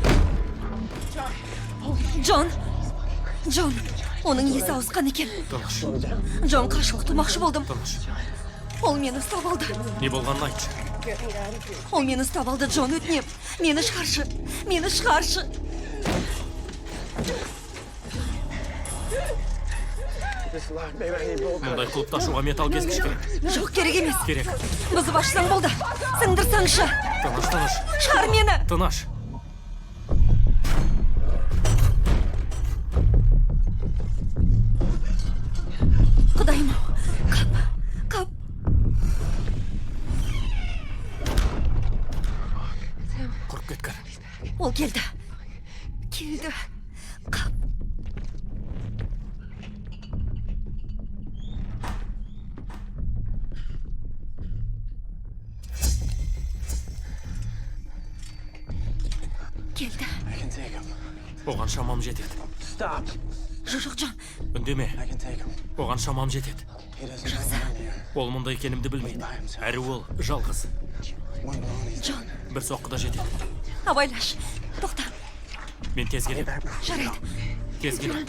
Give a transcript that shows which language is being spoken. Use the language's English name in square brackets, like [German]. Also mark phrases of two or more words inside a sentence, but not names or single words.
[Kazakh] Джон, оның есі ауысқан екен. Тыныш. Джон қашып құтылмақшы болдым. Тыныш. Ол мені ұстап алды. Не болғанын айтшы. Ол мені ұстап алды, Джон, өтінем. Мені шығаршы. [English] This lock, baby, I need both. [Kazakh] Мұндай құлыпты ашуға металл кескіш керек. Жоқ, керек емес. Керек. Бұзып ашсаң болды. Сындырсаңшы. Тыныш. Шығар мені. Тыныш. Құдайым-ау. Қап. Құрып кеткір. Ол келді. Қап. Келді. [English] I can take him. [Kazakh] Оған шамам жетеді. [English] Stop. [Kazakh] Жоқ, Джон. Үндеме. [English] I can take him. [Kazakh] Оған шамам жетеді. [English] He doesn't know I'm here. [Kazakh] Ол мұнда екенімді білмейді. Әрі ол жалғыз. [English] One blow and he's [Kazakh] Джон, Бір соққыда жетеді. абайлаш. Тоқта. Мен тез келем. Жарайды. Тез келем.